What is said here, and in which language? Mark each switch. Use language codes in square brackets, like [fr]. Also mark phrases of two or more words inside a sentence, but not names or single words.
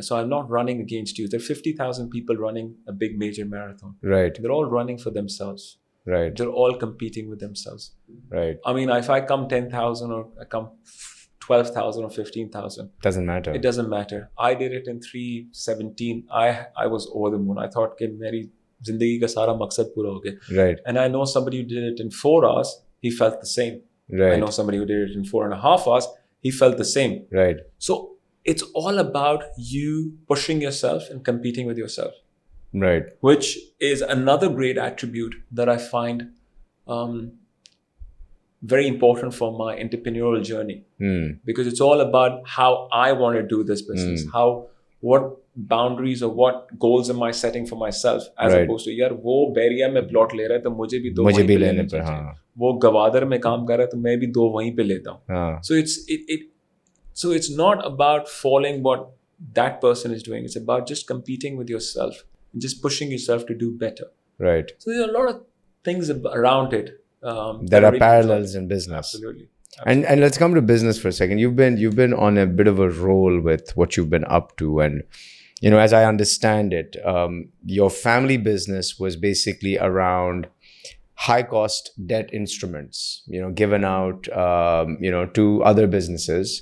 [en] So I'm not running against you. There are 50,000 people running a big major marathon. Right. They're all running for themselves. Right. They're all competing with themselves. Right. I mean, if I come 10,000 or I come 12,000 or 15,000. Doesn't matter. It doesn't matter. I did it in 3:17. I was over the moon. I thought that [ur] میری زندگی کا سارا مقصد پورا ہو گیا. [en] Right. And I know somebody who did it in 4 hours, he felt the same. Right. I know somebody who did it in 4.5 hours, he felt the same. Right. So it's all about you pushing yourself and competing with yourself. Right. Which is another great attribute that I find very important for my entrepreneurial journey, because it's all about how I want to do this business, what boundaries or what goals am I setting for myself, as opposed to [ur] یار وہ بحریہ میں پلاٹ لے رہا ہے تو مجھے بھی دو وہیں پہ لینے چاہئیں، وہ گوادر میں کام کر رہا ہے تو میں بھی دو وہیں پہ لیتا ہوں. [en] So it's not about following what that person is doing. It's about just competing with yourself, just pushing yourself to do better. Right. So there are a lot of things around it. There are parallels in business. Absolutely. And let's come to business for a second. You've been on a bit of a roll with what you've been up to, and as I understand it, your family business was basically around high cost debt instruments, given out, to other businesses.